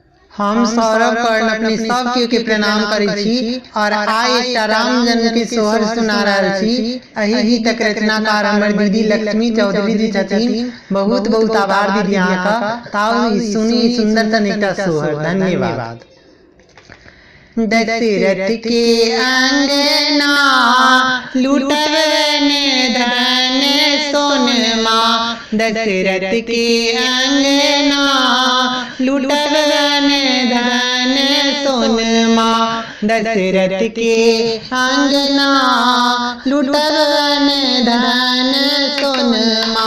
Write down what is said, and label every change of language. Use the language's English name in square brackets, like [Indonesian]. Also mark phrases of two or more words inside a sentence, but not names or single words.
[Maithili] हम सौरभ कर्ण अपने सब केओ के प्रणाम करै छी और आइ एकटा राम जन्म के सोहर सुना रहल छी। एहि गीतक रचनाकार हमर दीदी लक्ष्मी चौधरी जी छथिन। बहुत बहुत आभार दीदी अहाँका। ताऊ सुनी सुंदर सन एकटा सोहर। धन्यवाद। दशरथ के अंगना लुटवन धन सोनमा, दशरथ के अंगना लुटवन धन सोनमा, दशरथ के अंगना लुटवन धन सोनमा।